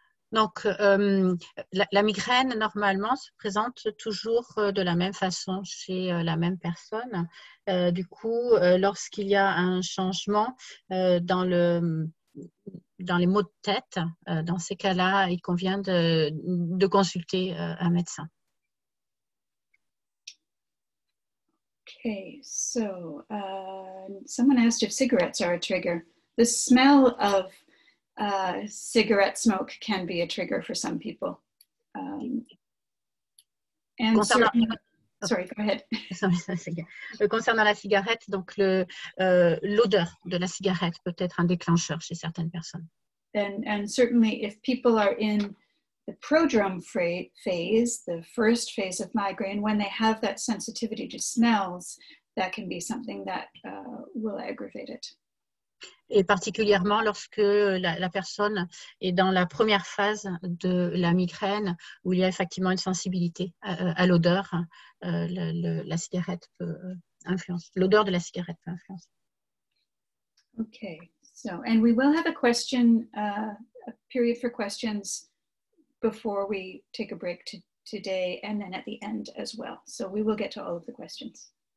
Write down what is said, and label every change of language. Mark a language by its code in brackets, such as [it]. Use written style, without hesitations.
[fr] Donc, la migraine, normalement, se présente toujours de la même façon chez la même personne. Du coup, lorsqu'il y a un changement dans les maux de tête, dans ces cas-là, il convient de consulter un médecin. [en] Okay, so someone asked if cigarettes are a trigger. The smell of cigarette smoke can be a trigger for some people. And sorry, go ahead. [fr] Concernant la cigarette, donc l'odeur de la cigarette peut être un déclencheur chez certaines personnes. [en] And certainly if people are in the prodrome phase, the first phase of migraine, when they have that sensitivity to smells, that can be something that will aggravate it. [fr] Et particulièrement lorsque la personne est dans la première phase de la migraine, où il y a effectivement une sensibilité à l'odeur, la cigarette peut influencer. L'odeur de la cigarette peut influencer. [en] Okay, so and we will have a question, a period for questions before we take a break today, and then at the end as well. So we will get to all of the questions.